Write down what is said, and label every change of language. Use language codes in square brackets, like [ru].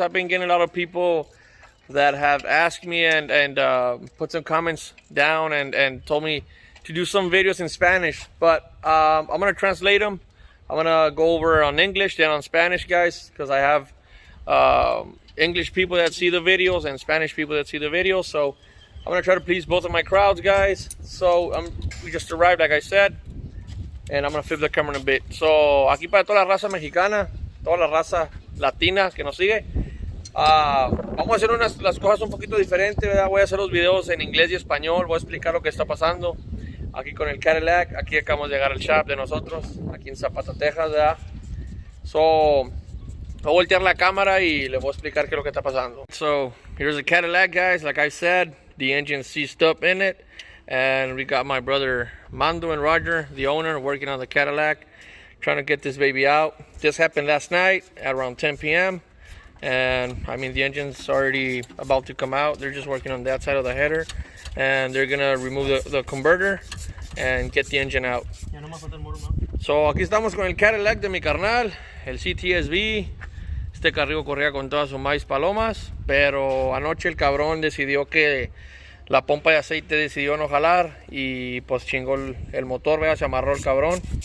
[en] I've been getting a lot of people that have asked me and put some comments down and told me to do some videos in Spanish, but I'm going to translate them. I'm gonna go over on English, then on Spanish, guys, because I have English people that see the videos and Spanish people that see the videos. So I'm gonna try to please both of my crowds, guys. So we just arrived, like I said, and I'm gonna flip the camera in a bit. [es] So aquí para toda la raza mexicana, toda la raza latina que nos sigue, vamos a hacer las cosas un poquito diferentes, ¿verdad? Voy a hacer los videos en inglés y español. Voy a explicar lo que está pasando aquí con el Cadillac. Aquí acabamos de llegar al shop de nosotros, aquí en Zapata, Texas, ¿verdad? So, voy a voltear la cámara y les voy a explicar qué es lo que está pasando. [en] So, here's the Cadillac, guys. Like I said, the engine seized up in it. And we got my brother Mando and Roger, the owner, working on the Cadillac, trying to get this baby out. This happened last night at around 10 p.m. And I mean, the engine's already about to come out. They're just working on that side of the header. And they're gonna remove the converter and get the engine out. [es] So aquí estamos con el Cadillac de mi carnal, el CtsV. Este carrillo corría con todas sus maíz palomas, pero anoche el cabrón decidió que la pompa de aceite decidió no jalar y pues chingó el motor, ¿verdad? Se amarró el cabrón.